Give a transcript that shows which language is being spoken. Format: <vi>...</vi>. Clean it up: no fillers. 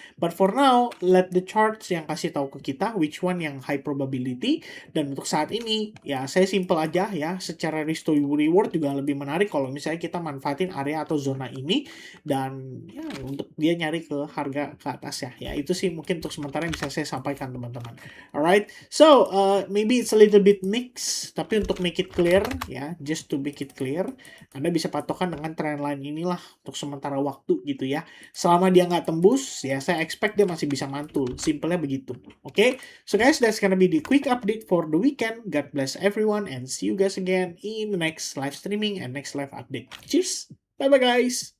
<en>But for now, let the charts</en> <id>yang kasih tahu ke kita</id> <en>which one</en> <id>yang</id> <en>high probability.</en> <id>Dan untuk saat ini, ya saya simple aja ya. Secara risk to reward juga lebih menarik kalau misalnya kita manfaatin area atau zona ini. Dan ya untuk dia nyari ke harga ke atas ya. Ya itu sih mungkin untuk sementara yang bisa saya sampaikan teman-teman.</id> <en>Alright, so maybe it's a little bit mixed.</en> <id>Tapi untuk</id> <en>make it clear</en> <id>ya,</id> <en>just to make it clear,</en> <id>Anda bisa patokan dengan trendline inilah untuk sementara waktu gitu ya. Selama dia nggak tembus, ya saya expect dia masih bisa mantul. Simpelnya begitu. Oke?</id> <en>So guys, that's gonna be the quick update for the weekend. God bless everyone and see you guys again in the next live streaming and next live update. Cheers! Bye-bye guys!</en>